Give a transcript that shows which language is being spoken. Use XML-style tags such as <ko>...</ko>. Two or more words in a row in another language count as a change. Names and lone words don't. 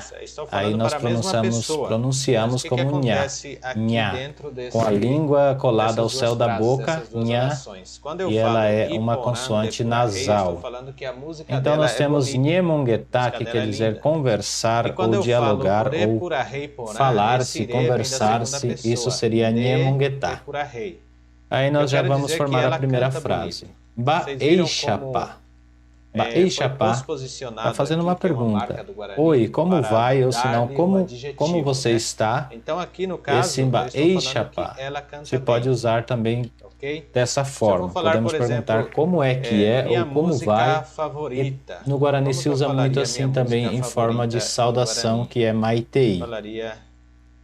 <pt>Aí nós pronunciamos como nha, nha, com a língua colada ao céu da boca, nha, e ela é uma consoante nasal. Então nós temos Nhemonguetá, que quer dizer conversar ou dialogar ou falar-se, conversar-se, isso seria Nhemonguetá. Aí nós já vamos formar a primeira frase. Ba-Eixapa. Ba-Eixapa está fazendo uma pergunta. Oi, como vai? Ou se não, como você está? Esse Ba-Eixapa se pode usar também dessa forma. Podemos perguntar como é que é ou como vai. E no Guarani se usa muito assim também em forma de saudação, que é Maitei.</pt>